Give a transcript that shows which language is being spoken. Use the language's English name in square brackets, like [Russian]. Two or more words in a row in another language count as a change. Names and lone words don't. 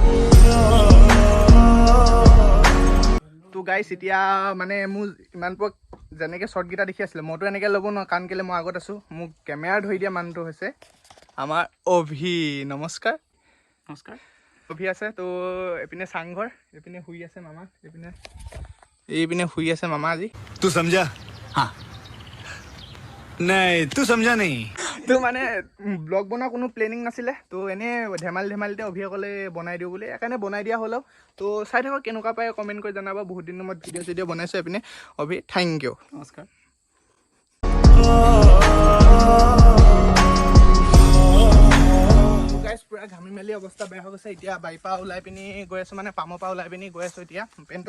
[Assamese] তো গাইছ এতিয়া মানে মোৰ ইমান পৰ যেনেকৈ শ্বৰ্টকেইটা দেখি আছিলে মইতো এনেকৈ ল'ব নোৱাৰোঁ কাৰণ কেলৈ মই আগত আছোঁ মোক কেমেৰা ধৰি দিয়া মানুহটো হৈছে আমাৰ অভি নমস্কাৰ অভি আছে তো এইপিনে চাংঘৰ এইপিনে শুই আছে মামা এইপিনে শুই আছে মামা আজি [Hindi] तू समझा हाँ नहीं तू समझा नहीं [Assamese] তো মানে ব্লগ বনোৱা কোনো প্লেনিং নাছিলে তো এনেই ধেমালিতে অভিসকলে বনাই দিওঁ বুলি সেইকাৰণে বনাই দিয়া হ'লেও তো চাই থাকক কেনেকুৱা পায় কমেণ্ট কৰি জনাব বহুত দিনৰ মূৰত ভিডিঅ' বনাইছোঁ এইপিনে অভি [English] thank you [Assamese] নমস্কাৰ পূৰা ঘামি মেলি অৱস্থা বেয়া হৈ গৈছে এতিয়া বাৰীৰ পৰা ওলাই পিনি গৈ আছোঁ মানে পামৰ পৰা ওলাই পিনি গৈ আছোঁ এতিয়া পেণ্টটো